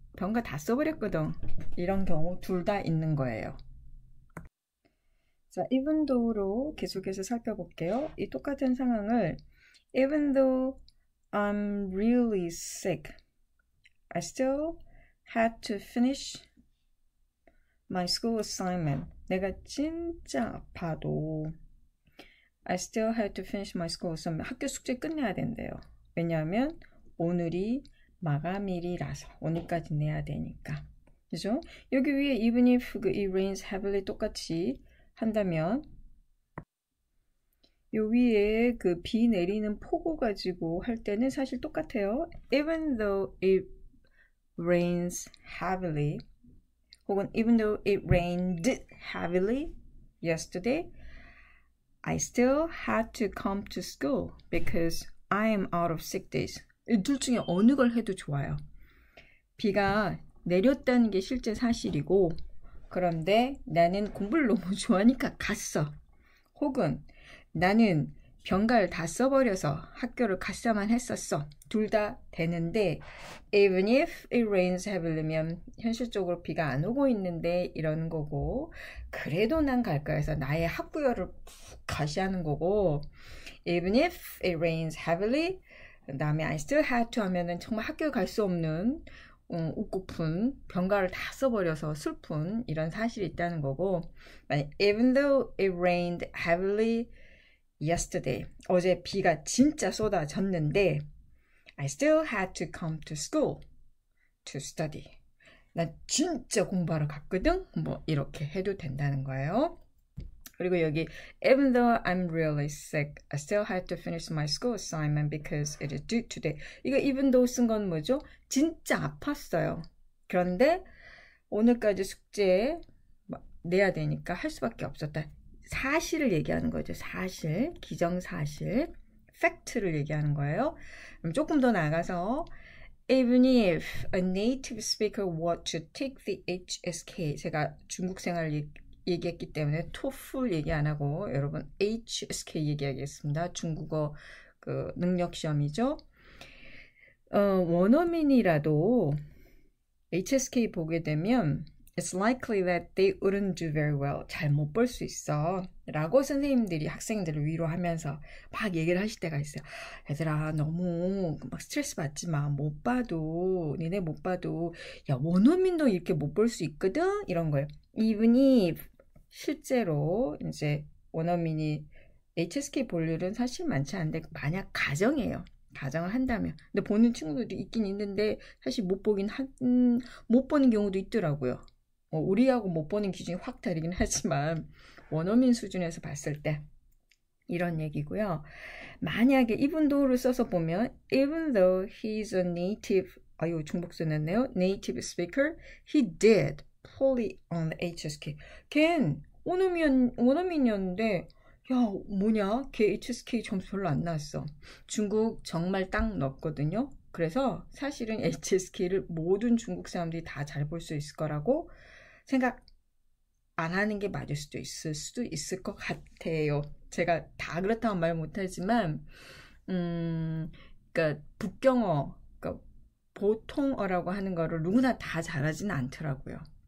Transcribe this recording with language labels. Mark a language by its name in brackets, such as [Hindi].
[Korean] 병가 다 써버렸거든. 이런 경우 둘 다 있는 거예요. 자, even though로 계속해서 살펴볼게요. 이 똑같은 상황을 [English] even though I'm really sick, I still had to finish my school assignment. [Korean] 내가 진짜 아파도 [English] I still had to finish my school assignment. [Korean] 학교 숙제 끝내야 된대요. 왜냐하면 오늘이 마감일이라서 오늘까지 내야 되니까. 그죠? 여기 위에 [English] even if it rains heavily [Korean] 똑같이 한다면 요 위에 그 비 내리는 폭우 가지고 할 때는 사실 똑같아요. [English] Even though it rains heavily 혹은 even though it rained heavily yesterday, I still had to come to school because I am out of sick days. [Korean] 이 둘 중에 어느 걸 해도 좋아요. 비가 내렸다는 게 실제 사실이고 그런데 나는 공부를 너무 좋아하니까 갔어. 혹은 나는 병가를 다 써버려서 학교를 갔어야만 했었어. 둘 다 되는데 [English] even if it rains heavily [Korean] 면 현실적으로 비가 안 오고 있는데 이러는 거고 그래도 난 갈까 해서 나의 학구열을 푹 가시하는 거고 even if it rains heavily 그 다음에 [English] I still had to [Korean] 하면은 정말 학교에 갈 수 없는 웃고픈 병가를 다 써버려서 슬픈 이런 사실이 있다는 거고 [English] even though it rained heavily yesterday [Korean] 어제 비가 진짜 쏟아졌는데 [English] I still had to come to school to study [Korean] 나 진짜 공부하러 갔거든 뭐 이렇게 해도 된다는 거예요. [English] 그리고 여기 even though I'm really sick I still had to finish my school assignment because it is due today. [Korean] 이거 even though 쓴 건 뭐죠? 진짜 아팠어요. 그런데 오늘까지 숙제 내야 되니까 할 수밖에 없었다. 사실을 얘기하는 거죠. 사실, 기정사실, 팩트를 얘기하는 거예요. 그럼 조금 더 나가서 [English] even if a native speaker were to take the HSK [Korean] 제가 중국 생활 얘기했기 때문에 TOEFL 얘기 안 하고 여러분 HSK 얘기하겠습니다. 중국어 그 능력 시험이죠. 원어민이라도 HSK 보게 되면 [English] It's likely that they wouldn't do very well. [Korean] 잘 못 볼 수 있어. 라고 선생님들이 학생들을 위로하면서 막 얘기를 하실 때가 있어요. 얘들아 너무 막 스트레스 받지 마. 못 봐도 니네 못 봐도 야 원어민도 이렇게 못 볼 수 있거든. 이런 거예요. Even if 실제로 이제 원어민이 HSK 볼 일은 사실 많지 않은데 만약 가정이에요. 가정을 한다면. 근데 보는 친구들이 있긴 있는데 사실 못 보는 경우도 있더라고요. 우리하고 못 보는 기준이 확 다르긴 하지만 원어민 수준에서 봤을 때 이런 얘기고요. 만약에 [English] even though를 써서 보면 even though he's a native [Korean] 중복 써놨네요. [English] native speaker, he did poorly on the HSK. [Korean] 걘 원어민이었는데 야, 뭐냐? 걔 HSK 점수 별로 안 나왔어. 중국 정말 딱 넣었거든요. 그래서 사실은 HSK를 모든 중국 사람들이 다 잘 볼 수 있을 거라고 생각 안 하는 게 맞을 수도 있을 것 같아요. 제가 다 그렇다고 말 못하지만, 음, 그러니까 북경어, 그러니까 보통어라고 하는 거를 누구나 다 잘하지는 않더라고요.